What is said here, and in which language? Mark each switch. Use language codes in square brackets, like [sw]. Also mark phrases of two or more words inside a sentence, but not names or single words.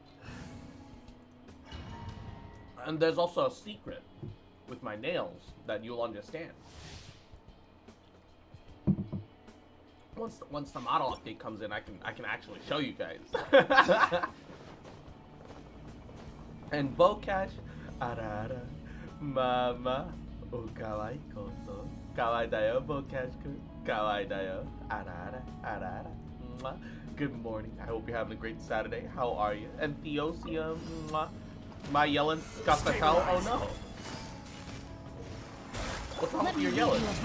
[en] And there's also a secret with my nails that you'll understand. Once the model update comes in, I can actually show you guys. [ja] And Bocash, あらら、まあまあ、おかわいいこと、かわいいだよ、ボカシくん、かわいいだよ、あらら、あらら, mwah. [en] Good morning. I hope you're having a great Saturday. How are you? And Theosia, mwah. My yelling Scapatel. Oh no. What's wrong with your yelling?